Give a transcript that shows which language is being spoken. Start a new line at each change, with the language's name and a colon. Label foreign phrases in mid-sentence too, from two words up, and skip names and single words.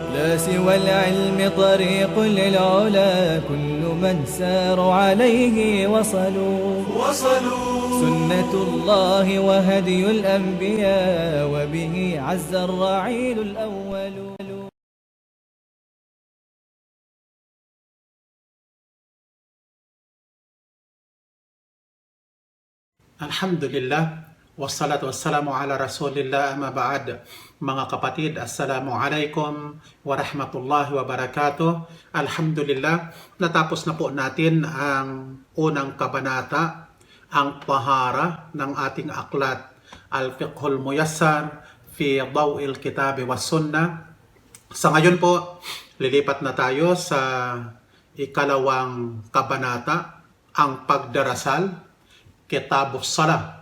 Arabic: والعلم طريق للعلا كل من ساروا عليه وصلوا سنة الله وهدي الأنبياء وبه عز الرعيل الأول. الحمد لله والصلاة والسلام على رسول الله أما بعد.
Filipino: Mga kapatid,
Arabic: السلام عليكم ورحمة الله وبركاته.
Filipino: Alhamdulillah, natapos na po natin ang unang kabanata, ang tahara ng ating aklat, Al-Fiqhul Muyassar fi Daw'il Kitabi was Sunnah. Sa ngayon po, lilipat na tayo sa ikalawang kabanata, ang pagdarasal, Kitabus Salah.